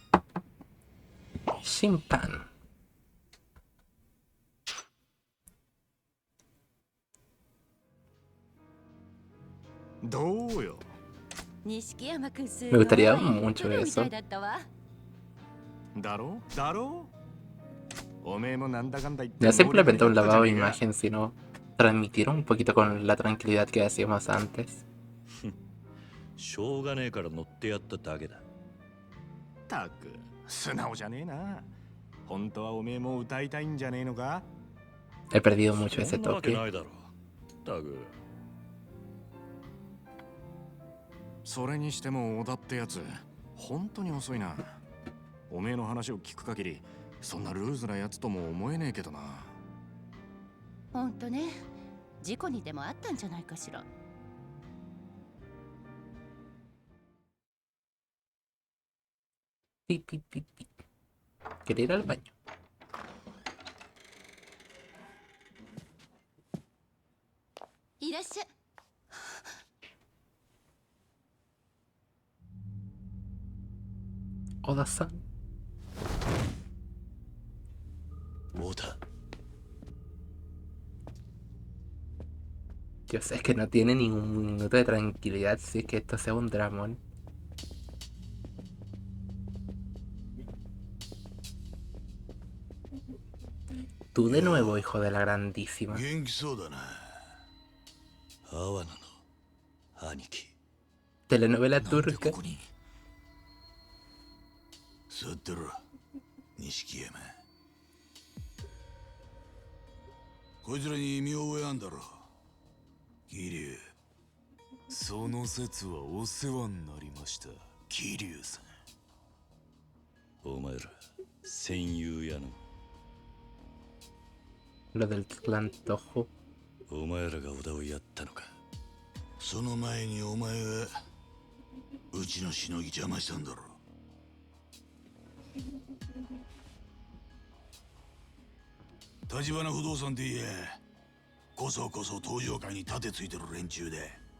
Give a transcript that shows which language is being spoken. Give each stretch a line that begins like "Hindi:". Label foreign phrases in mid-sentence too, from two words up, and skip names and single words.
Spanish: Shimpan. Me gustaría mucho eso. No simplemente un lavado de imagen, sino transmitir un poquito con la tranquilidad que hacíamos antes.
Japanese: しょうがねえから乗ってやっただけだ。たく素直じゃねえな。本当はおめえも歌いたいんじゃねえのか？
Spanish: He perdido mucho
Japanese: そ
Spanish: ese
Japanese: んなわけ
Spanish: toque.
Japanese: ないだろタグ。それにしても小田ってやつ本当に遅いな。おめえの話を聞く限りそんなルーズなやつとも思えねえけどな。ほんとね、事故にでもあったんじゃないかしら。 Pi, pi, pi, pi.
Spanish: Quería ir al baño.
Japanese: いらっしゃい。 Oda-san. オーダ
Spanish: Dios, es que no tiene ningún minuto de tranquilidad si es que esto sea un dramón. Tú de nuevo, hijo de la grandísima.
Japanese: 元気そうだな。アワナの兄貴。
Spanish: Telenovela turca.
Japanese: 座ってろ、錦山。こいつらに見覚えあんだろ。桐生。その説はお世話になりました、桐生さん。お前ら戦友やの。
Spanish: Lo del clan Toho.
Japanese: お前らが小田をやったのか。その前にお前がうちのしのぎ邪魔したんだろ。立花不動産って言え、こそこそ登場会に盾ついてる連中で。